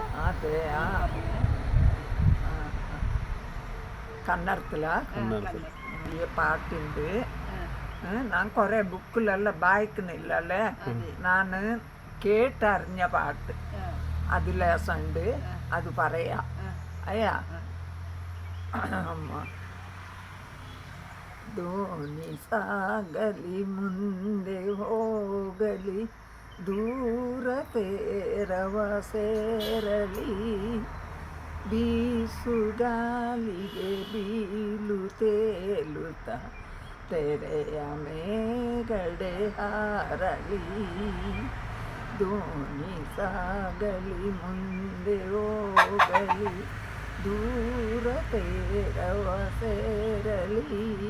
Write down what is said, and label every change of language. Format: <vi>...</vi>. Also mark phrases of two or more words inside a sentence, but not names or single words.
<ml>അതെ, കന്നഡത്തിലാ പാട്ടുണ്ട്. ഞാൻ കൊറേ ബുക്കിലെല്ലാം വായിക്കുന്നില്ലല്ലേ, ഞാന് കേട്ടറിഞ്ഞ പാട്ട് അത് ലേസുണ്ട്, അത് പറയാ. അയ്യാ അമ്മ,</ml> <kn>ಧೋನಿ ಸಾಗಲಿ ಮುಂದೆ ಹೋಗಲಿ, ದೂರ ತೇರವ ಸೇರಲಿ, ಬೀಸುಗಾಲಿಗೆ ಬೀಲು ತೇಲುತ್ತ ತೆರೆಯ ಮೇಗಡೆ ಹಾರಲಿ, ದೋಣಿ ಸಾಗಲಿ ಮುಂದೆ ಹೋಗಲಿ ದೂರ ತೇರವ ಸೇರಲಿ</kn>